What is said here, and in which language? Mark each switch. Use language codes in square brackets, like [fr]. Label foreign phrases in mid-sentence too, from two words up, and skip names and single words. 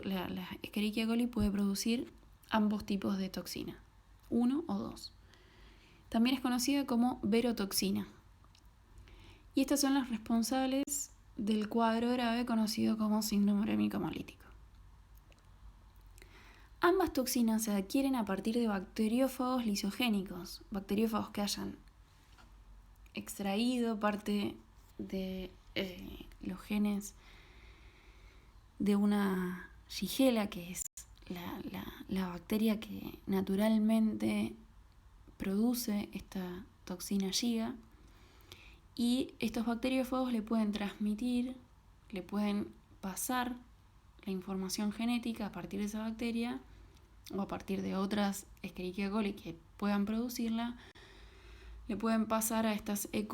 [es] La Escherichia coli puede producir ambos tipos de toxina, 1 o 2. También es conocida como verotoxina. Y estas son las responsables del cuadro grave conocido como síndrome urémico hemolítico. Ambas toxinas se adquieren a partir de bacteriófagos lisogénicos, bacteriófagos que hayan extraído parte de los genes de una Shigella, que es la bacteria que naturalmente produce esta toxina Giga, y estos bacteriófagos le pueden transmitir, le pueden pasar la información genética a partir de esa bacteria o a partir de otras Escherichia coli que puedan producirla, le pueden pasar a estas E.